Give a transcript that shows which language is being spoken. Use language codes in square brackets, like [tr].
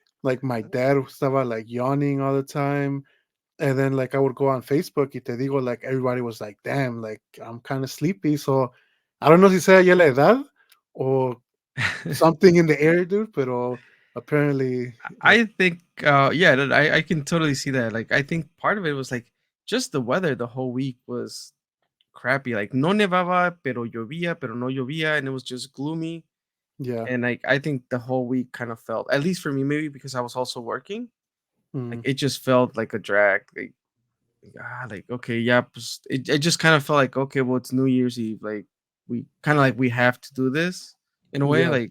[en] Like my dad estaba like yawning all the time, and then like I would go on Facebook y te digo, like everybody was like, "Damn, like I'm kind of sleepy." So I don't know si sea ya la edad or something in the air, dude. Pero apparently, like I think, yeah, that I can totally see that. Like, I think part of it was like just the weather the whole week was crappy. [es] Like, no nevaba, pero llovía, pero no llovía, and it was just gloomy. [en] yeah, And like, I think the whole week kind of felt, at least for me, maybe because I was also working, like mm, it just felt like a drag. Like okay, yeah, pues, it just kind of felt like okay, well, it's New Year's Eve. Like we kind of like we have to do this in a way, yeah,